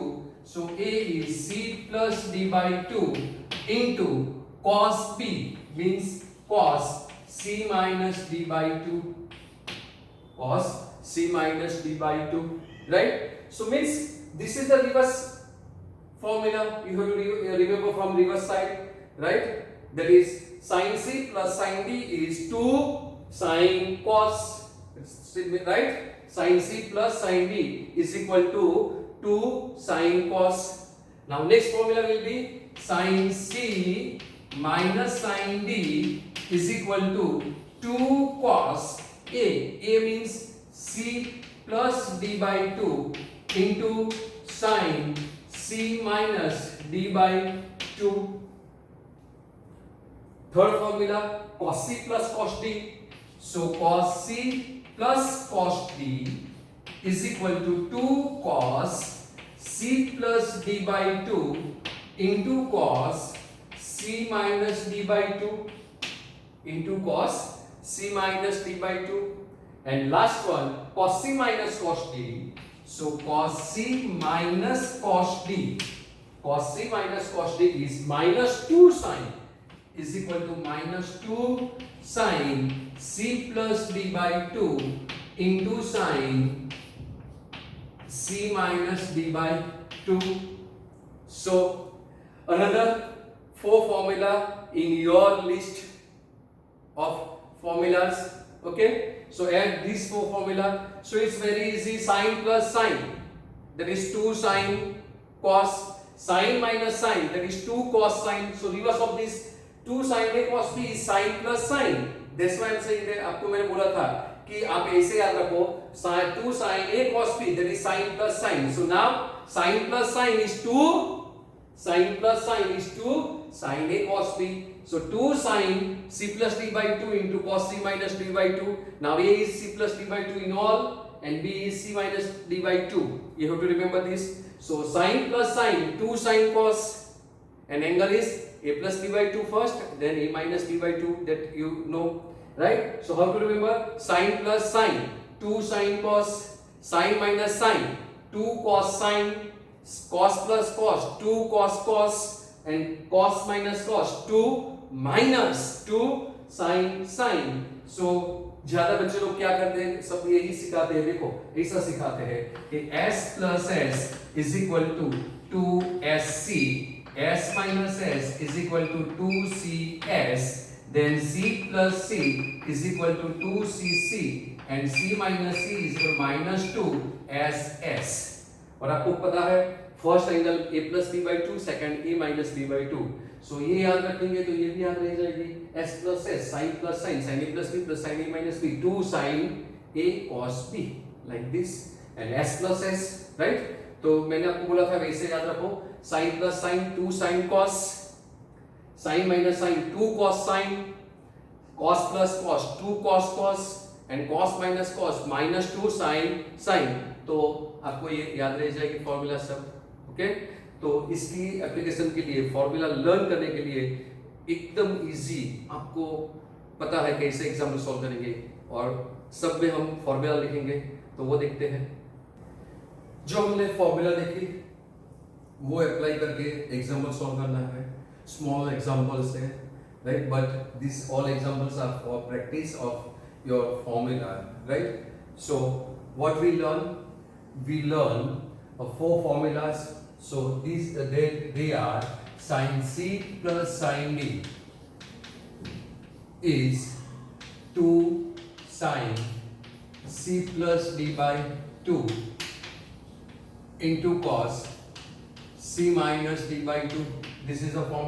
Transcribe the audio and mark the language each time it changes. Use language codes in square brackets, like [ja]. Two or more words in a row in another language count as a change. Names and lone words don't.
[en] So A is C plus D by 2 into cos B, means cos C minus D by 2. Cos C minus D by 2. Right? So means this is the reverse formula. You have to remember from reverse side. Right? That is sin C plus sin D is 2 sin cos, right? Sin C plus sin D is equal to 2 sin cos. Now next formula will be sin C minus sin D is equal to 2 cos A. A means C plus D by 2 into sin C minus D by 2. Third formula, cos C plus cos D. So cos C plus cos D is equal to 2 cos C plus D by 2 into cos C minus D by 2 into cos C minus D by 2. And last one, cos C minus cos D. So cos C minus cos D. Cos C minus cos D is minus 2 sin is equal to minus 2 sin C plus D by 2 into sin C minus D by 2. So another 4 formula in your list of formulas. Okay, so add these 4 formula. So it's very easy. Sin plus sin, that is 2 sin cos. Sin minus sin, that is 2 cos sin. So reverse of this 2 sin A cos B is sin plus sin. That's why I'm saying that. [hi] आपको मैंने बोला था कि आप ऐसे याद रखो, [en] 2 sin A cos B, that is sin plus sin. So now sin plus sin is 2 sin plus sin is 2 sin A cos B. So 2 sin C plus D by 2 into cos C minus D by 2. Now A is C plus D by 2 in all, and B is C minus D by 2. You have to remember this. So sin plus sin, 2 sin cos, and angle is A plus D by 2 first, then A minus D by 2, that you know, right? So how to remember? Sin plus sin, 2 sin cos, sin minus sin, 2 cos sin, cos plus cos, 2 cos cos, and cos minus cos, 2 minus 2 sin sin. [hi] So ज्यादा बच्चे लोग क्या करते हैं, सब यही सिखाते हैं. देखो ऐसा सिखाते हैं कि [en] s plus s is equal to 2sc, s minus s is equal to 2cs, then c plus c is equal to 2cc, and c minus c is equal to minus 2ss. [hi] और आपको पता है [en] first angle a plus b by 2, सेकंड a minus b by 2. [hi] सो ये याद रखेंगे तो ये भी याद रह जाएगी. [en] s plus s, sin plus sin, sin a plus b plus sin a minus b, 2 sin a cos b, like this. and s plus s, right? [hi] तो मैंने आपको बोला था वैसे याद रखो. [en] sin plus sin, 2 sin cos, sin minus sin, 2 cos sin, cos plus cos, 2 cos cos, and cos minus cos, minus 2 sin sin. [hi] तो आपको ये याद रह जाएगी फॉर्मूला सब. ओके, तो इसकी एप्लीकेशन के लिए, [en] formula learn [hi] करने के लिए एकदम इजी, आपको पता है कैसे [en] example solve [hi] करेंगे, और सब में हम फॉर्मूला लिखेंगे. तो वो देखते हैं. जो हमने फॉर्मूला देखी वो अप्लाई करके [en] example solve [hi] करना है. [en] small examples है, right? but this all examples are for practice of your formula, राइट? so what we learn 4 formulas. So these they are sin C plus sin D is 2 sin C plus D by 2 into cos C minus D by 2.